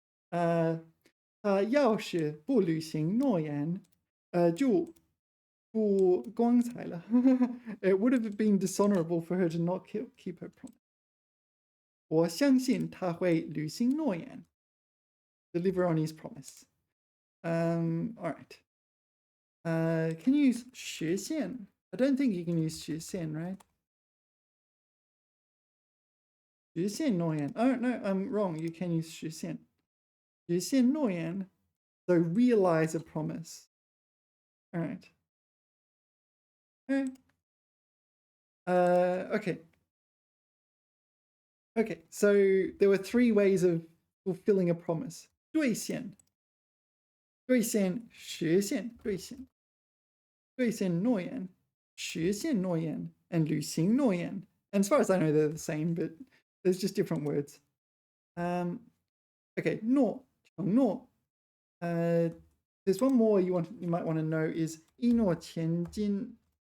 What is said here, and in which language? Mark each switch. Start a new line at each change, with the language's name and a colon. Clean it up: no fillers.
Chinese: 他要是不履行诺言，就不光彩了。
English: It would have been dishonorable for her to not keep her promise.
Chinese: 我相信他会履行诺言。
English: Deliver on his promise. All right. Can you use 实现? I don't think you can use 实现, right?
Chinese: 实现诺言.
English: Oh, no, I'm wrong. You can use 实现.
Chinese: 实现诺言.
English: So realize a promise. All right. Okay. Okay, so there were 3 ways of fulfilling a promise.
Chinese: 兑现实现兑现诺言实现诺言
English: and
Chinese: 履行诺言.
English: And as far as I know, they're the same, but there's just different words. Okay, 诺承诺. There's one more you might want to know is 一诺千金.